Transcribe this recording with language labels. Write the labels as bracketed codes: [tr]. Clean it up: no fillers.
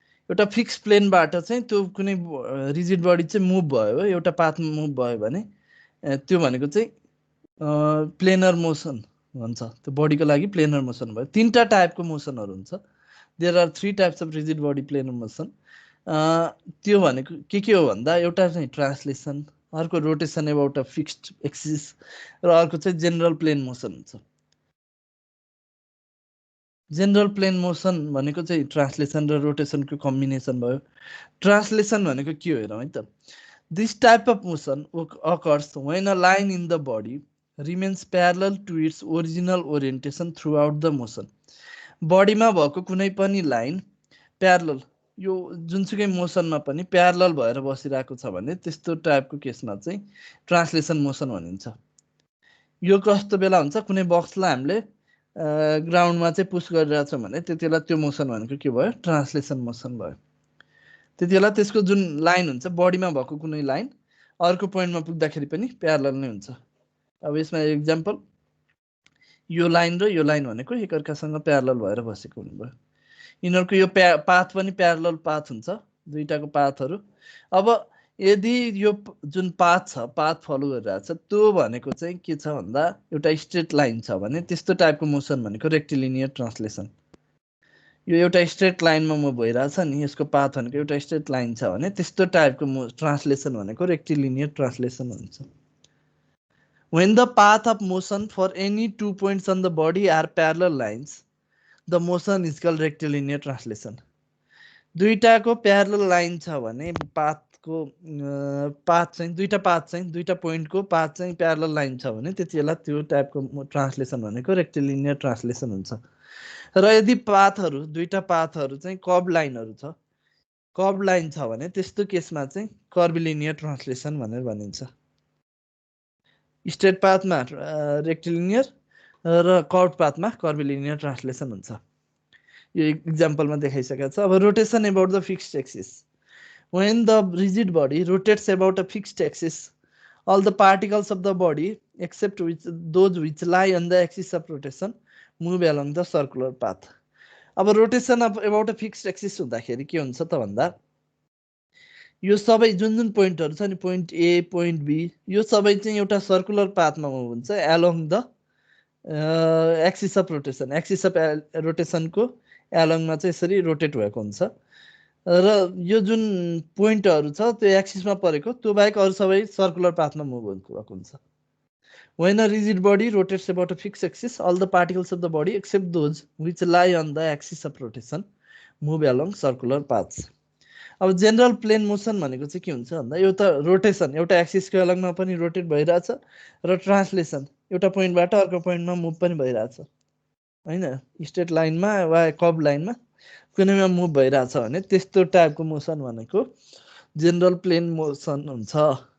[ne] एउटा फिक्स प्लेनबाट चाहिँ त्यो कुनै रिजिड बडी चाहिँ मुभ भयो, एउटा पाथमा मुभ भयो भने त्यो भनेको चाहिँ प्लेनर मोसन भन्छ। त्यो बडीको लागि प्लेनर मोसन भयो। तीनटा टाइपको मोसनहरू हुन्छ। [en] There are 3 types of rigid body planar motion. [ne] त्यो भनेको के हो भन्दा एउटा चाहिँ ट्रान्सलेसन, अर्को rotation about a fixed axis र अर्को चाहिँ जेनरल प्लेन मोसन हुन्छ। जेनरल प्लेन मोसन भनेको चाहिँ ट्रान्सलेसन र रोटेसनको कम्बिनेसन भयो। ट्रान्सलेसन भनेको के हो हेरौँ है त। [en] This type of motion occurs when a line in the body remains parallel to its original orientation throughout the motion. [ne] बडीमा भएको कुनै पनि लाइन प्यारलल, यो जुनसुकै मोसनमा पनि प्यारलल भएर बसिरहेको छ भने त्यस्तो टाइपको केसमा चाहिँ ट्रान्सलेसन मोसन भनिन्छ। यो कस्तो बेला हुन्छ, कुनै बक्सलाई हामीले ग्राउन्डमा चाहिँ पुस गरिरहेछौँ भने त्यति बेला त्यो मोसन भनेको के भयो, ट्रान्सलेसन मोसन भयो। त्यति बेला त्यसको जुन लाइन हुन्छ बडीमा भएको कुनै लाइन अर्को पोइन्टमा पुग्दाखेरि पनि प्यारलल नै हुन्छ। अब यसमा एक्जाम्पल, यो लाइन र यो लाइन भनेको एकअर्कासँग प्यारलल भएर बसेको हुनुभयो। यिनीहरूको यो पाथ पनि प्यारलल पाथ हुन्छ, दुईटाको पाथहरू। अब यदि यो जुन पाथ छ, पाथ फलो गरिरहेछ, त्यो भनेको चाहिँ के छ भन्दा एउटा स्ट्रेट लाइन छ भने त्यस्तो टाइपको मोसन भनेको रेक्टिलिनियर ट्रान्सलेसन। यो एउटा स्ट्रेट लाइनमा मुभ भइरहेछ नि, यसको पाथ भनेको एउटा स्ट्रेट लाइन छ भने त्यस्तो टाइपको ट्रान्सलेसन भनेको रेक्टिलिनियर ट्रान्सलेसन हुन्छ। [en] When the path of motion for any 2 points on the body are parallel lines, the motion is called rectilinear translation. [ne] दुईटाको parallel line छ भने पाथको पाथ चाहिँ दुईटा पोइन्टको पाथ चाहिँ प्यारलल लाइन छ भने त्यति बेला त्यो टाइपको ट्रान्सलेसन भनेको रेक्टिलिनियर ट्रान्सलेसन हुन्छ। र यदि पाथहरू दुईटा पाथहरू चाहिँ कर्भ लाइनहरू छ, कर्भ लाइन छ भने त्यस्तो केसमा चाहिँ कर्भिलिनियर ट्रान्सलेसन भनेर भनिन्छ। स्ट्रेट पाथमा रेक्टिलिनियर र कर्भ पाथमा कर्भिलिनियर ट्रान्सलेसन हुन्छ। यो एक्जाम्पलमा देखाइसकेको छ। [en] अब rotation about the fixed axis, when the rigid body rotates about a fixed axis all the particles of the body except those which lie on the axis of rotation move along the circular path. [ne] अब rotation about a fixed axis हुँदाखेरि के हुन्छ त भन्दा यो सबै जुन पोइन्टहरू छ नि, पोइन्ट ए पोइन्ट बी, यो सबै चाहिँ एउटा सर्कुलर पाथमा मुभ हुन्छ [en] Along the axis of rotation. [ne] Axis of रोटेसनको एलोङमा चाहिँ यसरी रोटेट भएको हुन्छ र यो जुन पोइन्टहरू छ त्यो एक्सिसमा परेको, त्यो बाहेक अरू सबै सर्कुलर पाथमा मुभ भएको हुन्छ। [en] When a rigid body rotates about a fixed axis, all the particles of the body except those which lie on the axis of rotation move along circular paths. [ne] अब जेनरल प्लेन मोसन भनेको चाहिँ के हुन्छ भन्दा यो त rotation एउटा एक्सिसको अलगमा पनि रोटेट भइरहेछ र ट्रान्सलेसन एउटा पोइन्टबाट अर्को पोइन्टमा मुभ पनि भइरहेछ हैन स्ट्रेट लाइनमा वा कर्भ लाइनमा कुनैमा मुभ भइरहेछ भने त्यस्तो टाइपको मोसन भनेको जेनरल प्लेन मोसन हुन्छ।